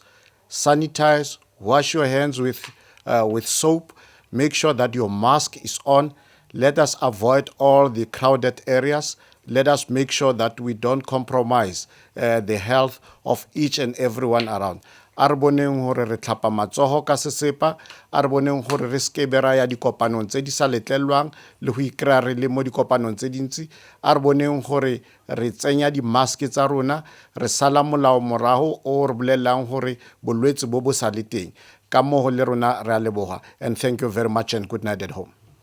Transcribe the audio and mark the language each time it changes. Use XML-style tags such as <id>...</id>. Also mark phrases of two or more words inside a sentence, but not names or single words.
<en>Sanitize, wash your hands with soap. Make sure that your mask is on. Let us avoid all the crowded areas. Let us make sure that we don't compromise the health of each and everyone around.</en> <st>a re boneng hore re tlhapa matsoho ka sesepa, a re boneng hore re ske be ra ya dikopanong tse di sa letlelwang le ho ikra re le mo dikopanong tse dintsi, a re boneng hore re tsenya di-mask tsa rona, re sala molao morago o re bolelang hore bolwetse bo bo sa le teng. Ka moo le rona re a leboha,</st> <en>and thank you very much and good night at home.</en>